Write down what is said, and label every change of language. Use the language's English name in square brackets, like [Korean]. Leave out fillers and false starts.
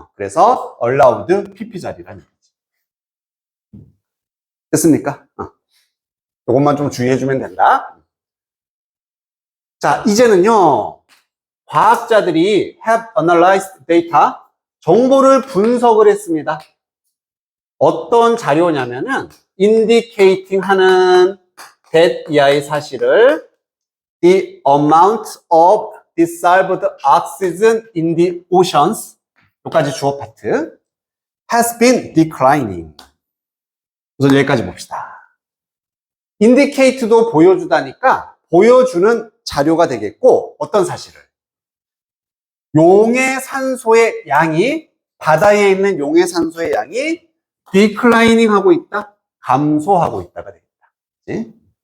[Korean] 그래서 allowed PP 자리라는 얘기지. 됐습니까? 이것만 좀 주의해주면 된다. 자, 이제는요, 과학자들이 [English] have analyzed data, [Korean] 정보를 분석을 했습니다. 어떤 자료냐면은 [English] indicating 하는 that [Korean] 이하의 사실을 [English] the amount of dissolved oxygen in the oceans, [Korean] 여기까지 주어 파트, [English] has been declining. [Korean] 우선 여기까지 봅시다. indicate도 보여주다니까 보여주는 자료가 되겠고, 어떤 사실을? 용의 산소의 양이, 바다에 있는 용의 산소의 양이 디클라이닝 하고 있다, 감소하고 있다가 되겠다. 그치?